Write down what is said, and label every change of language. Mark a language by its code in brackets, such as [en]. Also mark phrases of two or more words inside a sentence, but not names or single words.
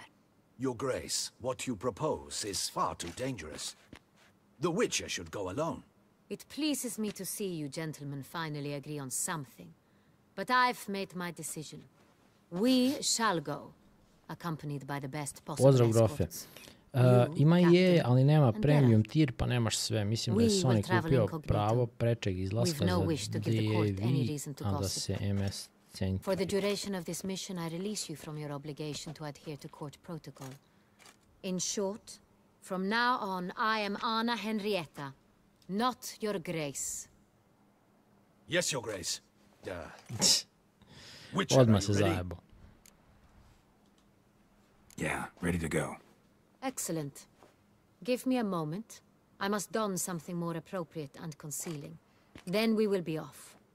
[en] Your Grace, what you propose is far too dangerous. The Witcher should go alone. It pleases me to see you gentlemen finally agree on something. But I've made my decision. We shall go, accompanied by the best possible [sr] Pozdrav, grofe. [en] escorts. [sr] Ima je, ali nema [en] premium tier, [sr] pa nemaš sve. Mislim da je Sony kupio pravo prečeg izlaska za DAV, a da se MS cenjuje. [en] For the duration of this mission, I release you from your obligation to adhere to court protocol. In short, from now on, I am Anna Henrietta, not your Grace. Yes, Your Grace. [sr] Odmah se zajebo. [en] Yeah, ready to go. Excellent. Give me a moment. I must don something more appropriate and concealing. Then we will be off.